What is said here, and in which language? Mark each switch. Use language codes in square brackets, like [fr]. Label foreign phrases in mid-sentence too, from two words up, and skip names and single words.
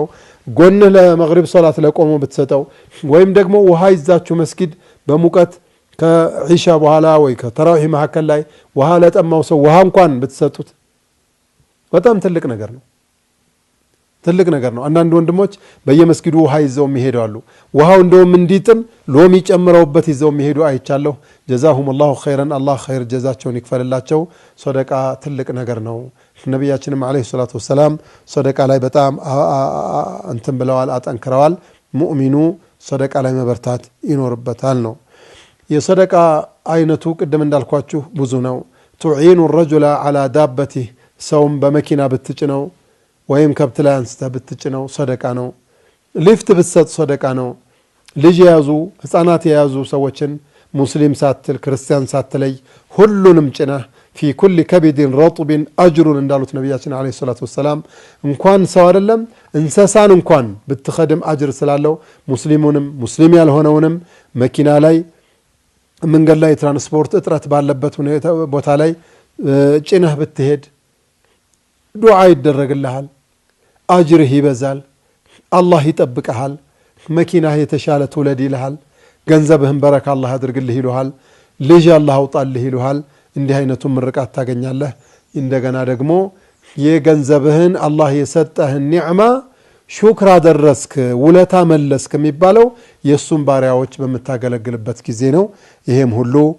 [am] ጎንህ ለመግሪብ ሶላት ለቆሞ ብትሰጠው ወይም ደግሞ ውሃ ይዛችሁ መስጊድ በሙቀት ከኢሻ በኋላ ወይ ከተራዊህ መሐከል ላይ ውሃ ለጠማው ሰው ውሃ እንኳን ብትሰጡት በጣም ትልቅ ነገር ነው ትልቅ ነገር ነው አንዳንድ ወንድሞች በየመስጊዱ ውሃ ይዘው የሚሄዱ ውሃው እንደውም እንዲጥም ሎሚ ጨምረውበት ይዘው የሚሄዱ አይቻለሁ [ar] جزاهم الله خيرا الله خير [am] جزاቸውን ይክፈልላቸው صدقة ትልቅ ነገር ነው ነብያችንም [ar] عليه الصلاة والسلام [am] صدقة ላይ በጣም እንትን ብለዋል አጠንክረዋል ሙእሚኑ صدقة ላይ መበርታት ይኖርበታል ነው የصدقة አይነቱ ቅድም እንዳልኳችሁ ብዙ ነው [ar] تعين الرجل على دابته [am] ሰውም በመኪና ብትጭነው ወይም ከብት ላይ አንስተህ ብትጭነው صدقة ነው ሊፍት ብትሰጥ صدقة ነው ልጅ ያዙ ህፃናት ያዙ ሰዎችን ሙስሊም ሳትል ክርስቲያን ሳትለይ ሁሉንም ጭነህ [ar] في كل كبد رطب اجر [am] እንዳሉት ነብያችን [ar] عليه الصلاة والسلام [am] እንኳን ሰው አይደለም እንሰሳን እንኳን ብትخدم አጅር ስላለው ሙስሊሙንም ሙስሊም ያልሆነውንም መኪና ላይ መንገድ ላይ ትራንስፖርት እጥረት ባለበት ቦታ ላይ ጭነህ ብትሄድ ዱዓ ይደረግልሃል አጅርህ ይበዛል አላህ ይጠብቅሃል መኪናህ የተሻለ ትውለድ ይልሃል ገንዘብህን በረካ አላህ ያድርግልህ ይልሃል ልጅ አላህ አውጣልህ ይልሃል እንዲህ አይነቱ ምርቃት ታገኛለህ እንደገና ደግሞ የገንዘብህን አላህ የሰጠህን ኒዕማ ሹክር አደረስክ ውለታ መለስክ የሚባለው የሱን ባሪያዎች በመታገለግልበት ጊዜ ነው ይሄም ሁሉ